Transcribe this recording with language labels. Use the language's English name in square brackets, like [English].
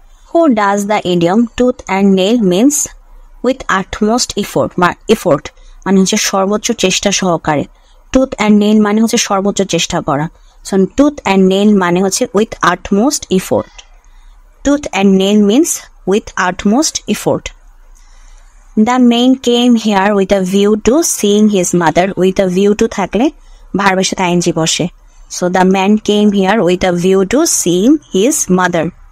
[English] Who does the idiom tooth and nail means with utmost effort [Bangla] মানে হচ্ছে সর্বোচ্চ চেষ্টা সহকারে। tooth and nail মানে হচ্ছে সর্বোচ্চ চেষ্টা করা। [English] So tooth and nail [Bangla] মানে হচ্ছে [English] with utmost effort. Tooth and nail means with utmost effort. The man came here with a view to seeing his mother. With a view to [Bangla] থাকলে ভার্বের সাথে ing বসে। [English] So the man came here with a view to seeing his mother.